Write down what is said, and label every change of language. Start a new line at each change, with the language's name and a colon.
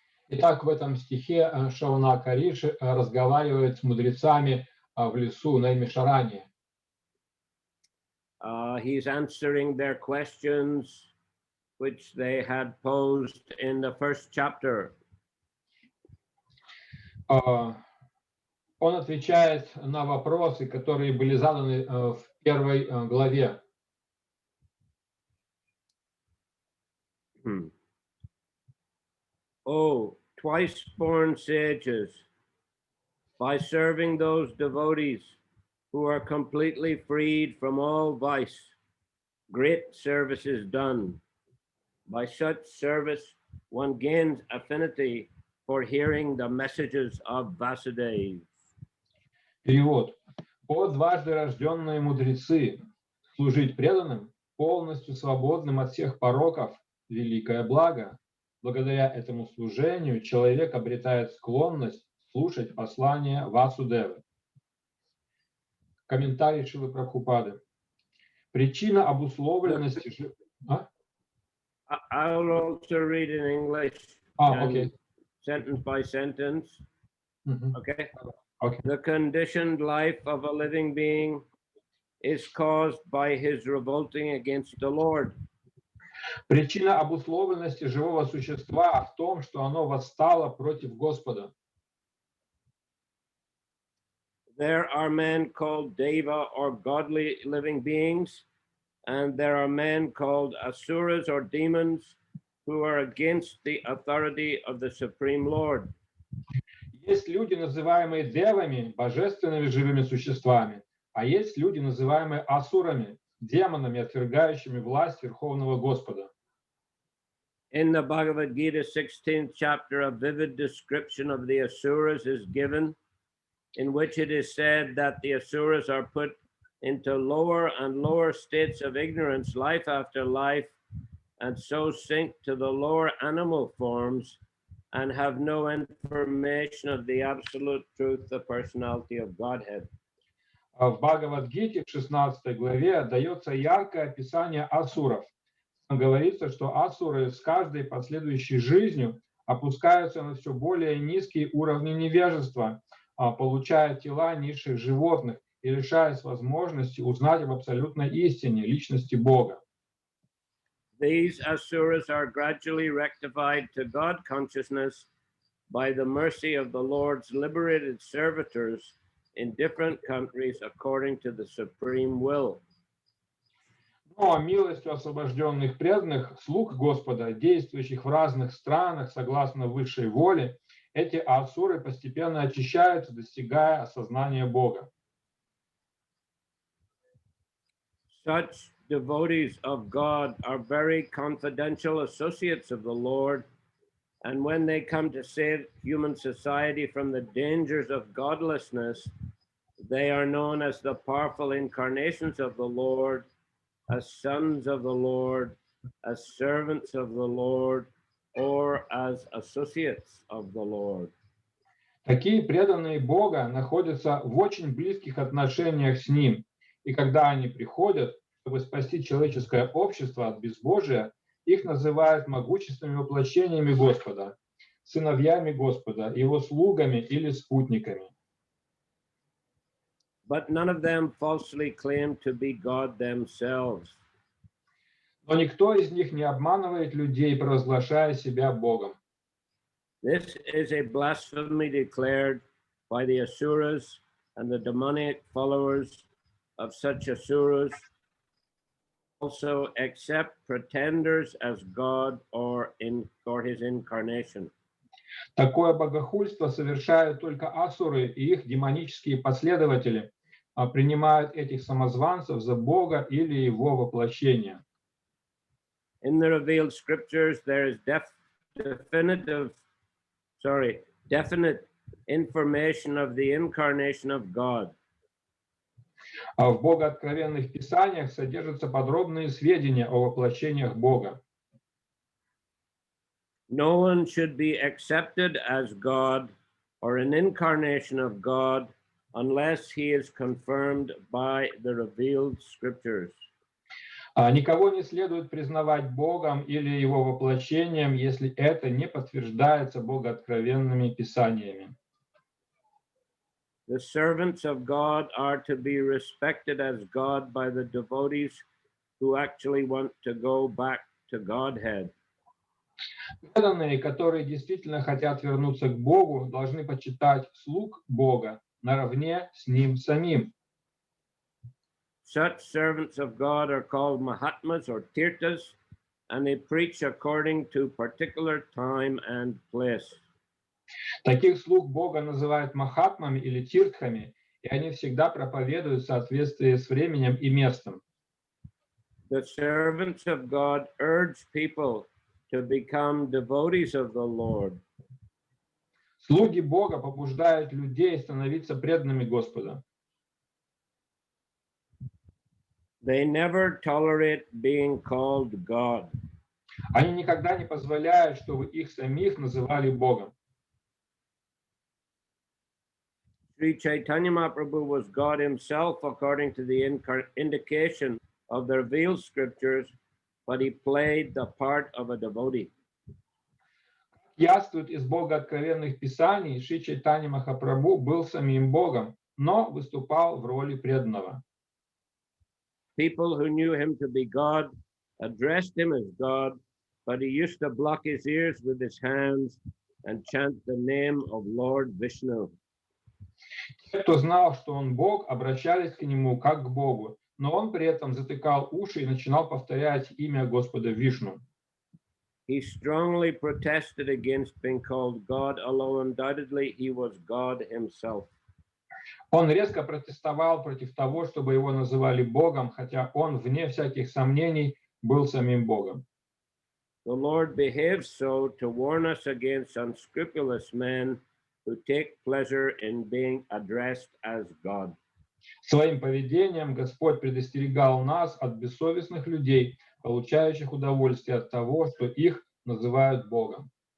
Russian: Итак, в этом стихе Шаунака Риши разговаривает с мудрецами в лесу Наймишаране.
English: He's answering their questions which they had posed in the first chapter.
Russian: Он отвечает на вопросы, которые были заданы в первой главе.
English: Oh, twice-born sages, by serving those devotees who are completely freed from all vice, great service is done. By such service, one gains affinity for hearing the messages of Vasudeva.
Russian: Перевод. О дважды рожденные мудрецы, служить преданным, полностью свободным от всех пороков, великое благо. Благодаря этому служению человек обретает склонность слушать послания Васудевы. Комментарий Шрилы Прабхупады. Причина обусловленности...
English: I'll also read in English, okay. Sentence by sentence. Okay? Okay. The conditioned life of a living being is caused by his revolting against the Lord.
Russian: Причина обусловленности живого существа в том, что оно восстало против Господа.
English: There are men called Deva or godly living beings, and there are men called Asuras or demons who are against the authority of the Supreme Lord.
Russian: Есть люди, называемые девами, божественными живыми существами, а есть люди, называемые асурами, демонами, отвергающими власть Верховного Господа.
English: In the Bhagavad Gita 16th chapter, a vivid description of the Asuras is given, in which it is said that the Asuras are put into lower and lower states of ignorance, life after life, and so sink to the lower animal forms and have no information of the absolute truth, the personality of Godhead.
Russian: В Бхагавад-гите в 16 главе дается яркое описание асуров. Там говорится, что асуры с каждой последующей жизнью опускаются на все более низкие уровни невежества, получая тела низших животных и лишаясь возможности узнать об абсолютной истине, личности Бога.
English: These asuras are gradually rectified to God consciousness by the mercy of the Lord's liberated servitors in different countries according to the supreme will.
Russian: Но милостью освобожденных преданных, слуг Господа, действующих в разных странах согласно высшей воле, эти асуры постепенно очищаются, достигая осознания Бога.
English: Such devotees of God are very confidential associates of the Lord, and when they come to save human society from the dangers of godlessness, they are known as the powerful incarnations of the Lord, as sons of the Lord, as servants of the Lord or as associates of the Lord.
Russian: Такие преданные Бога находятся в очень близких отношениях с Ним, и когда они приходят, чтобы спасти человеческое общество от безбожия, их называют могущественными воплощениями Господа, сыновьями Господа, Его слугами или спутниками.
English: But none of them falsely claim to be God themselves.
Russian: Но никто из них не обманывает людей, провозглашая себя Богом.
English: This is a blasphemy declared by the asuras and the demonic followers of such asuras also accept pretenders as God or his incarnation.
Russian: Такое богохульство совершают только асуры и их демонические последователи, принимают этих самозванцев за Бога или Его воплощение.
English: In the revealed scriptures, there is definite information of the incarnation of God.
Russian: А в богооткровенных писаниях содержатся подробные сведения о воплощениях Бога.
English: No one should be accepted as God or an incarnation of God unless he is confirmed by the revealed scriptures.
Russian: Никого не следует признавать Богом или Его воплощением, если это не подтверждается богооткровенными писаниями.
English: The servants of God are to be respected as God by the devotees who actually want to go back to Godhead.
Russian: Преданные, которые действительно хотят вернуться к Богу, должны почитать слуг Бога наравне с Ним самим.
English: Such servants of God are called Mahatmas or Tirthas, and they preach according to particular time and place.
Russian: Таких слуг Бога называют махатмами или тиртхами, и они всегда проповедуют в соответствии с временем и местом.
English: The servants of God urge people to become devotees of the Lord.
Russian: Слуги Бога побуждают людей становиться преданными Господа.
English: They never tolerate being called God.
Russian: Они никогда не позволяют, чтобы их самих называли Богом.
English: Sri Chaitanya Mahaprabhu was God himself according to the indication of the revealed scriptures, but he played the part of a devotee.
Russian: Яствует из богооткровенных писаний, Шри Чайтанья Махапрабху был самим Богом, но выступал в роли преданного.
English: People who knew him to be God addressed him as God, but he used to block his ears with his hands and chant the name of Lord Vishnu.
Russian: Те, кто знал, что он Бог, обращались к нему как к Богу, но он при этом затыкал уши и начинал повторять имя Господа Вишну.
English: He strongly protested against being called God, although undoubtedly he was God himself.
Russian: Он резко протестовал против того, чтобы его называли Богом, хотя он, вне всяких сомнений, был самим Богом.
English: The Lord behaves so to warn us against unscrupulous men who take pleasure in being addressed as God.
Russian: Своим поведением Господь предостерегал нас от бессовестных людей, получающих удовольствие от того, что их называют Богом.